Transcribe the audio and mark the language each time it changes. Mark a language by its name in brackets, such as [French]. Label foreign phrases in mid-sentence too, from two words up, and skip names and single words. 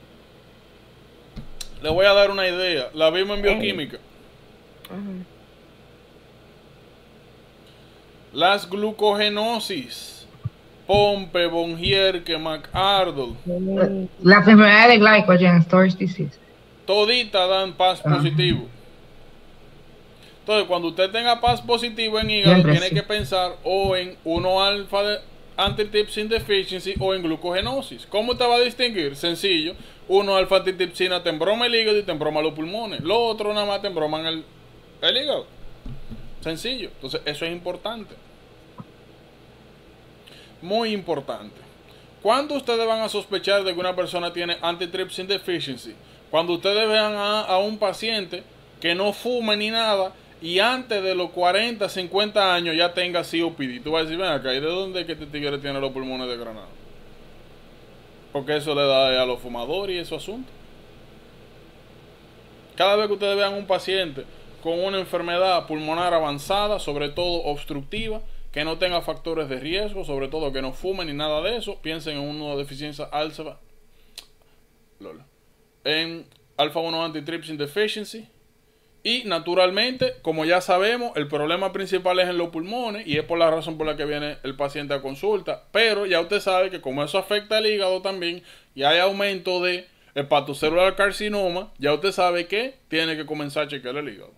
[Spanish] Le voy a dar una idea. La vimos en bioquímica. Las glucogenosis. Pompe, von Gierke, McArdle. La enfermedad de [English] glycogen storage disease. [Spanish] Todita dan paz positivo. Entonces, cuando usted tenga paz positivo en hígado, Siempre tiene sí. que pensar o en 1-alfa de [English] antitrypsin deficiency [Spanish] o en glucogenosis. ¿Cómo te va a distinguir? Sencillo. 1-alfa antitrypsina te embroma el hígado y te embroma los pulmones. Lo otro nada más te embroman el hígado. Sencillo. Entonces, eso es importante. Muy importante. ¿Cuándo ustedes van a sospechar de que una persona tiene [English] antitrypsin deficiency? [Spanish] Cuando ustedes vean a un paciente que no fuma ni nada y antes de los 40, 50 años ya tenga COPD. Tú vas a decir, ven acá, ¿y de dónde es que este tigre tiene los pulmones desgranados? Porque eso le da a los fumadores y esos asuntos. Cada vez que ustedes vean un paciente con una enfermedad pulmonar avanzada, sobre todo obstructiva, que no tenga factores de riesgo, sobre todo que no fume ni nada de eso, piensen en una deficiencia en alfa 1 [English] antitrypsin deficiency. [Spanish] Y naturalmente, como ya sabemos, el problema principal es en los pulmones y es por la razón por la que viene el paciente a consulta. Pero ya usted sabe que como eso afecta al hígado también y hay aumento de hepatocelular carcinoma, ya usted sabe que tiene que comenzar a chequear el hígado.